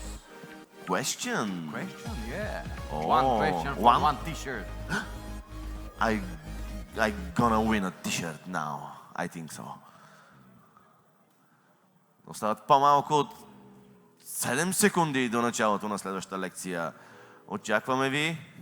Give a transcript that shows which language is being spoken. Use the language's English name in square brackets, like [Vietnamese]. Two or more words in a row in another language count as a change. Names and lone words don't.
[English] Question? Question, yeah. Oh, One question for one? one t-shirt. I gonna win a t-shirt now. I think so. [Bulgarian] Остават по-малко от 7 секунди до началото на следващата лекция. Очакваме ви.